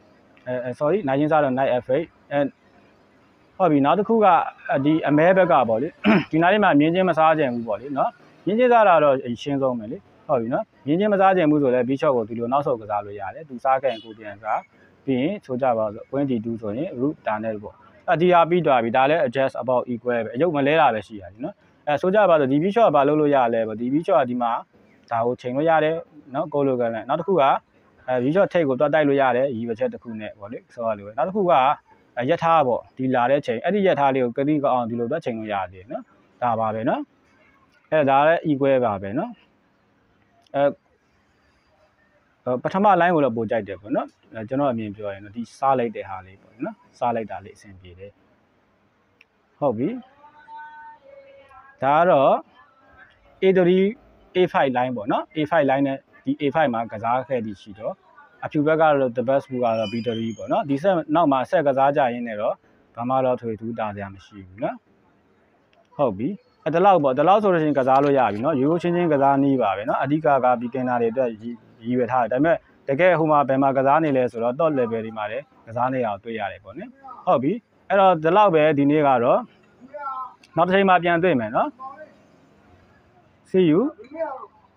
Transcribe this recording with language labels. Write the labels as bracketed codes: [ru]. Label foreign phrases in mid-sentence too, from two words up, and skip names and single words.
[my] sorry နိုင်ချင်းစားတော့ [en] knight f8 [my] ဟုတ်ပြီနောက်တစ်ခုကဒီအမဲဘက်ကပေါ့လေဒီနားလေးမှာမြင်းချင်းမစားကြဘူးပေါ့လေနော်မြင်းချင်းစားတာတော့ရှင်းဆုံးပဲလေဟုတ်ပြီနော်မြင်း ချင်းမစားကြဘူးဆိုလည်း bishop ကိုဒီလိုနောက်ဆုတ်ကစားလို့ရတယ်သူစားခဲ့ရင်ကိုပြန်စားပြီးရင်ဆိုကြပါဆို [en] queen d2 [my] ဆိုရင် rook ဒါနဲ့ပေါ့ဒီဟာပြီးသွားပြီဒါလည်း [en] adjust about equal [my] ပဲအယုတ်မလဲတာပဲရှိရတယ်နော်ဆိုကြပါဆိုဒီ bishop ကဘာလုပ်လို့ရလဲပေါ့ဒီ bishop ကဒီမှာဒါကိုချိန်လို့ရတယ်နော်ကိုလိုကလည်းနောက်တစ်ခုကbishop ထိပ်ကိုတွတ်တိုက်လို့ရတယ်ရည်ရွယ်ချက်တစ်ခုနဲ့ပေါ့လေဆိုရလို့နောက်တစ်ခုကရက်ထားပေါ့ဒီလာတဲ့ချိန်အဲ့ဒီရက်ထားလေးကိုကတိကောင်းအောင်ဒီလိုတွက်ချိန်လို့ရတယ်နော်ဒါပါပဲနော်အဲ့ဒါလည်း equal ပါပဲနော် ပထမ line ကိုတော့ပို့ကြိုက်တယ်ပေါ့နော်ကျွန်တော်အမြင်ပြောရင်တော့ဒီစားလိုက်တဲ့ဟာလေးပေါ့နော်စားလိုက်တာလေးအဆင်ပြေတယ်ဟုတ်ပြီဒါကတော့ A3 A5 line ပေါ့နော် A5 line နဲ့ဒီ A5 မှာကစားခဲ့ပြီးရှိတော့အဖြူဘက်ကတော့ [en] the best [my] ဘူးကတော့ B3 ပေါ့နော်ဒီဆက်နောက်မှာဆက်ကစားကြရင်းနဲ့တော့ဘာမှတော့ထွေထူးတာစရာမရှိဘူးနော်ဟုတ်ပြီဒီလောက်ပေါ့ဒီလောက်ဆိုလို့ရှိရင်ကစားလို့ရပြီနော်ရိုးရိုးချင်းချင်းကစားနည်းပါပဲနော်အဓိကက beginner တွေအတွက်ရည်ရွယ်ထားတယ်ဒါပေမဲ့တကယ်ဟိုမှာဘယ်မှာကစားနေလဲဆိုတော့ [en] top level [my] တွေမှာလည်းကစားနေရအောင်တွေ့ရတယ်ပေါ့နော်ဟုတ်ပြီအဲ့တော့ဒီလောက်ပဲဒီနေ့ကတော့နောက်တစ်ချိန်မှာပြန်တွေ့မယ်နော် [en] see you